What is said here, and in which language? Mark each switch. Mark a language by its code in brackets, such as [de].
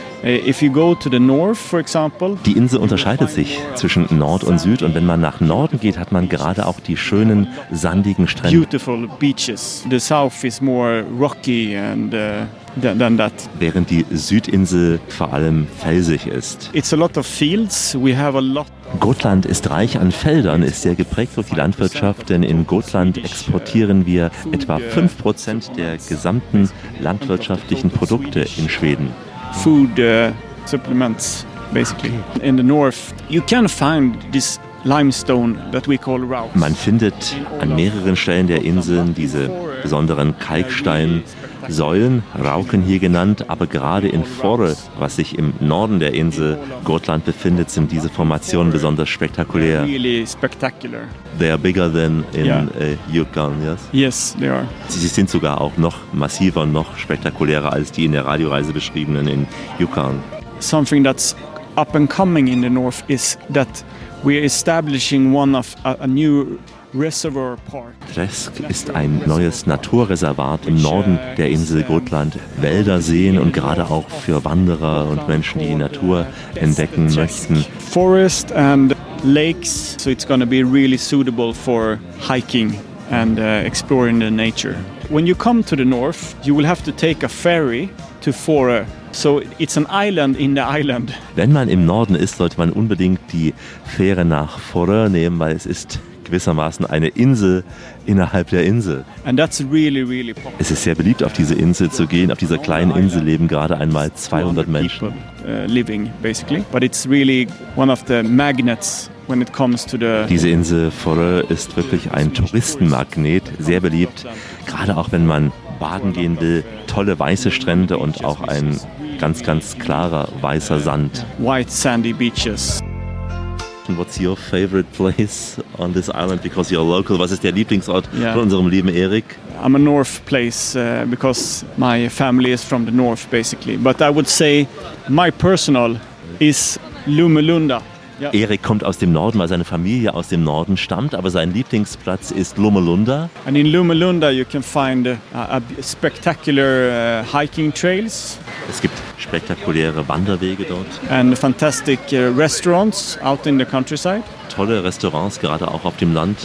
[de] Die Insel unterscheidet sich zwischen Nord und Süd, und wenn man nach Norden geht, hat man gerade auch die schönen sandigen Strände. [en] Beautiful beaches. The south is more rocky and than that. [de] Während die Südinsel vor allem felsig ist. [en] It's a lot of fields. We have a lot. [de] Gotland ist reich an Feldern, ist sehr geprägt durch die Landwirtschaft, denn in Gotland exportieren wir etwa 5% der gesamten landwirtschaftlichen Produkte in Schweden. [en] Food supplements, basically. In the north, you can find this limestone that we call rauch. [de] Man findet an mehreren Stellen der Inseln diese besonderen Kalksteinsäulen, Rauken hier genannt, aber gerade in Forre, was sich im Norden der Insel Gotland befindet, sind diese Formationen besonders spektakulär. [en] Really spectacular. They are bigger than in Jutland, yes? Yes, they are. [de] Sie sind sogar auch noch massiver und noch spektakulärer als die in der Radioreise beschriebenen in Jutland. [en] Something that's up and coming in the north is that we are establishing one of a new reservoir park. [de] Tresk ist ein neues Naturreservat im Norden der Insel Gotland. Wälder sehen und gerade auch für Wanderer und Menschen, die die Natur entdecken möchten. [en] Forest and lakes, so it's going to be really suitable for hiking and exploring the nature. When you come to the north, you will have to take a ferry to Forre. So it's an island in the island. [de] Wenn man im Norden ist, sollte man unbedingt die Fähre nach Forre nehmen, weil es ist gewissermaßen eine Insel innerhalb der Insel. [en] And that's really, really popular. [de] Es ist sehr beliebt, auf diese Insel zu gehen. Auf dieser kleinen Insel leben gerade einmal 200 Menschen. [en] Living, basically. But it's really one of the magnets when it comes to the. [de] Diese Insel Forre ist wirklich ein Touristenmagnet, sehr beliebt, gerade auch wenn man baden gehen will. Tolle weiße Strände und auch ein ganz, ganz klarer weißer Sand. [en] White sandy beaches. What's your favorite place on this island because you're local? [de] Was ist der Lieblingsort von unserem lieben Erik? [en] I'm a north place because my family is from the north basically. But I would say my personal is Lumelunda. Yeah. [de] Erik kommt aus dem Norden, weil seine Familie aus dem Norden stammt, aber sein Lieblingsplatz ist Lumelunda. [en] And in Lumelunda you can find spectacular hiking trails. [de] Es gibt spektakuläre Wanderwege dort. [en] And fantastic restaurants out in the countryside. [de] Tolle Restaurants, gerade auch auf dem Land.